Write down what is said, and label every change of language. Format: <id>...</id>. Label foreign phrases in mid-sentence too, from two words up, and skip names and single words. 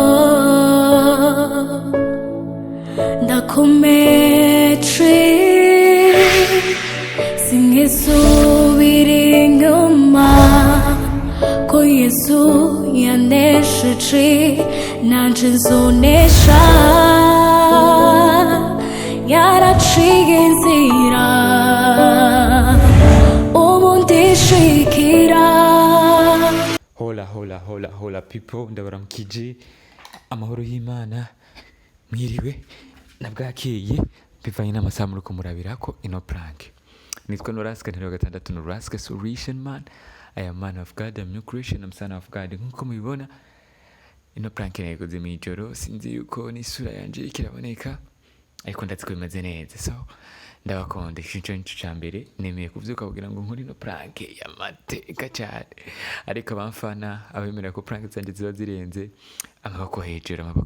<rn>ndakomeje sinkisubira inyuma ko Yesu yanesheje nanje nzonesha yaraciye inzira ubu ndishikira. Hola people, ndabaramukije amahoro y'Imana, mwiriwe nabwakeye bivanye n'amasaha muriko murabirako ino prank. Nitwa Norasque, ntero gatandatu Norasque solution man.</rn> <en>I am man of God, I'm new creation, I'm son of God.</en> <rn>Nkuko mubibona ino prank nayikoze mw'ijoro, sinzi yuko n'isura yanje kiraboneka ariko ndazi ko bimeze neza, so ndabakonde ico nico ca mbere nemeye kuvyuka kugira ngo nkore ino prank y'amateka cyane, ariko abamfana abemera ko prank zanje ziba zirenze amaboko hejuru.</rn>